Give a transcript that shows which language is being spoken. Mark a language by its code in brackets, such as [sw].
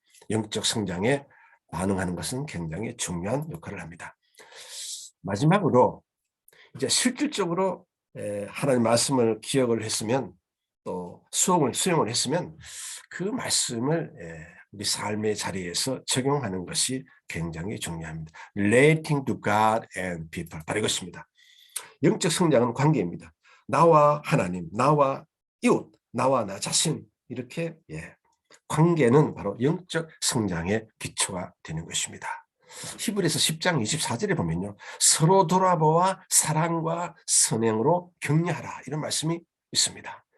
[ko] 영적 성장에 반응하는 것은 굉장히 중요한 역할을 합니다. 마지막으로 이제 실질적으로 하나님 말씀을 기억을 했으면 또 수용을 했으면 그 말씀을 우리 삶의 자리에서 적용하는 것이 굉장히 중요합니다. [en] Relating to God and people. [ko] 바로 이것입니다. 영적 성장은 관계입니다. 나와 하나님, 나와 이웃, 나와 나 자신 이렇게 관계는 바로 영적 성장의 기초가 되는 것입니다. 히브리서 10장 24절에 보면요. 서로 돌아보아 사랑과 선행으로 격려하라 이런 말씀이 있습니다.